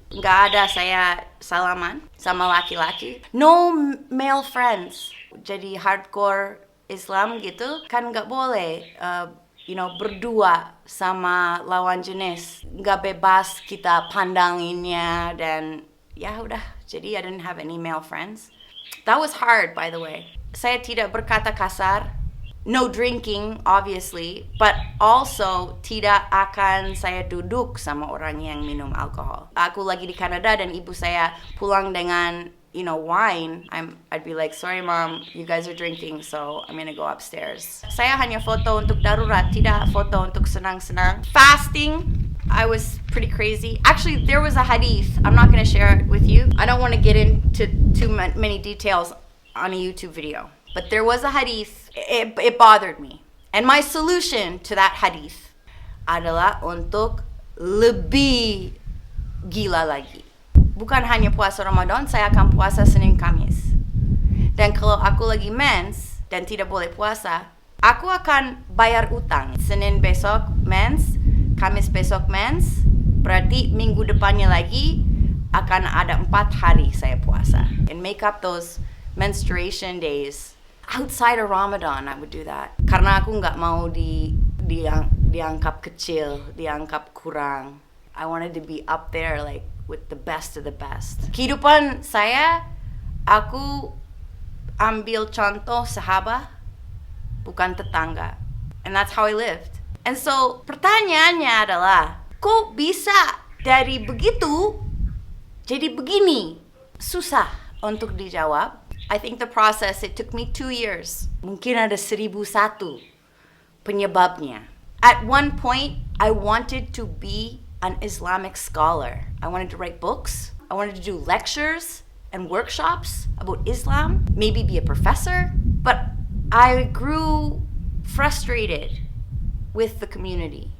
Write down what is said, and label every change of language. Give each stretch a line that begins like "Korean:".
Indonesian: Nggak ada saya salaman sama laki-laki.
English: No male friends.
Indonesian: Jadi hardcore Islam gitu kan nggak boleh,
English: you know,
Indonesian: berdua sama lawan jenis. Nggak bebas kita pandanginnya, dan ya udah. Jadi
English: I didn't have any male friends. That was hard, by the way.
Indonesian: Saya tidak berkata kasar.
English: No drinking, obviously, but also
Indonesian: tidak akan saya duduk sama orang yang minum alkohol. Aku lagi di Kanada dan ibu saya pulang dengan,
English: you know,
Indonesian: wine.
English: I'd be like, sorry mom, you guys are drinking, so I'm gonna go upstairs.
Indonesian: Saya hanya foto untuk darurat, tidak foto untuk senang-senang.
English: Fasting, I was pretty crazy. Actually, there was a hadith. I'm not gonna share it with you. I don't want to get into too many details on a YouTube video. But there was a hadith, it bothered me. And my solution to that hadith
Indonesian: adalah untuk lebih gila lagi. Bukan hanya puasa Ramadan, saya akan puasa Senin Kamis. Dan kalau aku lagi mens dan tidak boleh puasa, aku akan bayar utang. Senin besok mens, Kamis besok mens, berarti minggu depannya lagi akan ada 4 hari saya puasa.
English: And make up those menstruation days. Outside of Ramadan, I would do that.
Indonesian: Karena aku nggak mau dianggap kecil, dianggap kurang.
English: I wanted to be up there, like with the best of the best.
Indonesian: Kehidupan saya aku ambil contoh sahabat, bukan tetangga.
English: And that's how I lived. And so,
Indonesian: pertanyaannya adalah, kok bisa dari begitu jadi begini? Susah untuk dijawab.
English: I think the process, it took me 2 years.
Indonesian: Mungkin ada 1001 penyebabnya.
English: At one point, I wanted to be an Islamic scholar. I wanted to write books. I wanted to do lectures and workshops about Islam. Maybe be a professor. But I grew frustrated with the community.